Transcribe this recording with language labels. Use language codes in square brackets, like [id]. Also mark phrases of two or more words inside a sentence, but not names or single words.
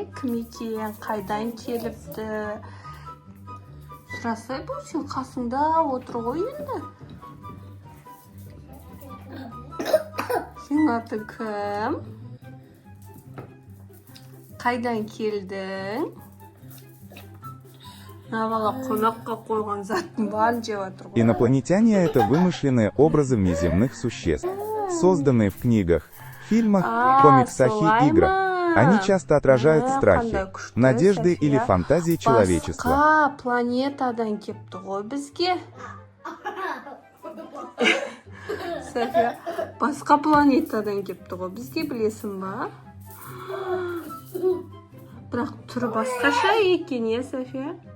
[kk] Кім екен, қайдан келіпті? Сұрасай, бұл сен қасыңда отыр ғой енді. Сен аты кім? Қайдан келдің? Навала қонаққа қойған заттың барын жеп отыр ғой. [ru] Инопланетяне — это вымышленные образы внеземных существ, созданные в книгах, фильмах, комиксах и играх. Они часто отражают страхи, надежды или фантазии человечества. [kk] Басқа планетадан кепті ғой бізге. София, басқа планетадан кепті ғой бізге, білесің ба? Бірақ түрі басқаша екен, София?